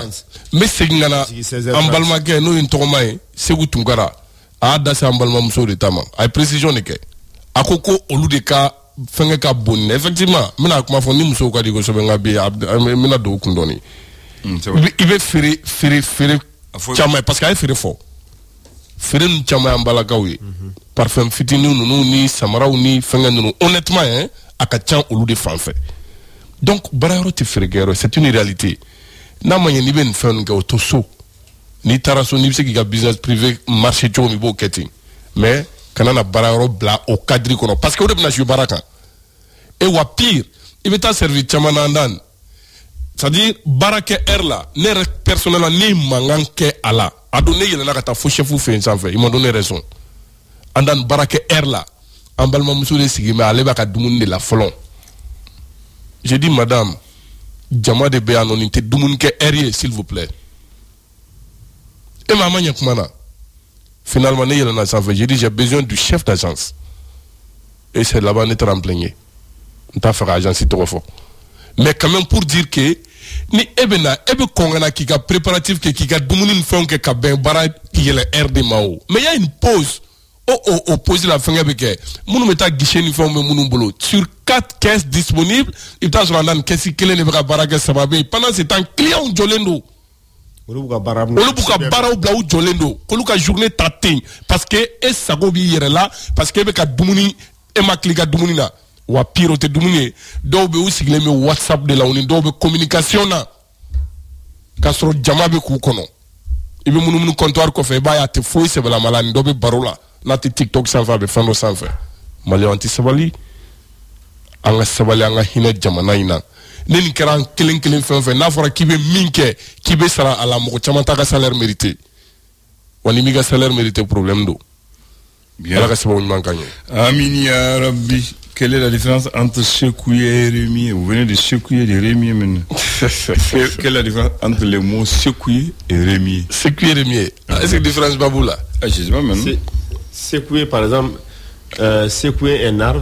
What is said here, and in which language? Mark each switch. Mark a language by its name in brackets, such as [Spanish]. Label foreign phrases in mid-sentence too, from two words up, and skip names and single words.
[Bambara] Me segin na an balimakɛ n'o ye n tɔgɔma ye Segu Tunkara a y'a da se an balimamuso de ta ma a ye précision de kɛ a ko olu de ka fɛnkɛ ka bon effectivement n bɛna kuma fɔ ni musow ka di kosɛbɛ nka bi n bɛna don o kun dɔɔni i bɛ feere caman [French] parce que [Bambara] a ye feere fɔ feere ninnu caman y'an balakaw ye parfum fitinin ninnu ni samaraw ni fɛnkɛ ninnu honnêtement a ka ca olu de fan fɛ donc baarayɔrɔ tɛ feerekɛyɔrɔ [French] c'est une réalité [Bambara] n'a ma ɲɛ n'i bɛ nin fɛn ninnu kɛ o to so n'i taara so n'i bɛ se k'i ka [French] business privé [Bambara] marché cogo min i b'o kɛ ten mais kana na baarayɔrɔ bila o cadre kɔnɔ [French] parce que [Bambara] o de bɛna jouer baara kan et wa pire i bɛ taa service caman na an dan [French] c'est-à-dire [Bambara] baara kɛ heure la ne yɛrɛ personnel la ne ye mankan kɛ a la a don ne yɛlɛnna ka taa fo chef fɛ yen sanfɛ [French] ils m'ont donné raison [Bambara] an dan baara kɛ heure la an balimamuso de sigi mais ale b'a ka dumuni de la fɔlɔ [French] j'ai dit madame [Bambara] jama de bɛ yan nɔ nin tɛ dumuni kɛ heure ye [French] s'il vous plaît [Bambara] e ma ɲɛ kuma na finalement ne yɛlɛnna sanfɛ [French] j'ai dit j'ai besoin du chef d'agence et c'est là-bas [Bambara] ne taara n plaigner n t'a fɛ ka agence tɔgɔ fɔ [French] mais quand même pour dire que [Bambara] ni e bɛ kɔn ka na k'i ka préparatif kɛ k'i ka dumuni ni fɛnw kɛ ka bɛn baara yɛlɛ heure de ma o [French] mais il y a une pause [Bambara] o pause la fɛngɛ bɛ kɛ minnu bɛ taa guichet ni fɛnw bɛ minnu bolo [French] sur 4 caisses disponibles [Bambara] i bɛ taa sɔrɔ an da nin caisse kelen de bɛ ka baara kɛ 3 bɛ yen [French] pendant ce temps clients [Bambara] jɔlen don olu b'u ka baaraw bila u jɔlen don k'olu ka journée ta ten [French] parce que [Bambara] e sago b'i yɛrɛ la [French] parce que [Bambara] e bɛ ka dumuni e ma tile i ka dumuni na wa pire o tɛ dumuni ye dɔw bɛ u sigilen bɛ whatsapp de la u ni dɔw bɛ communication na k'a sɔrɔ jama bɛ k'u kɔnɔ i bɛ munumunu comptoir kɔfɛ i b'a ye a tɛ foyi sɛbɛlama la ni dɔ bɛ baro la n'a tɛ tiktok sanfɛ a bɛ fɛn dɔ sanfɛ maliyɛnw tɛ sabali an ka sabali an ka hinɛ jamana in na ne nin kɛra an kelen kelen fɛn fɛn n'a fɔra k'i bɛ min kɛ k'i bɛ sara a la mɔgɔ caman t'a ka [French] salaire mérité [Bambara] wa ni m'i ka [French] salaire mérité [Bambara] problème don ala ka sababu ɲuman k'an ye [Arabic] amin ya rabbi [French] Quelle est la différence entre secouer et remuer? Vous venez de secouer et de remuer maintenant. Quelle est la différence entre les mots secouer et remuer? Secouer et remuer. Est-ce que la différence Babou là? Je sais pas maintenant. Secouer par exemple, secouer un arbre.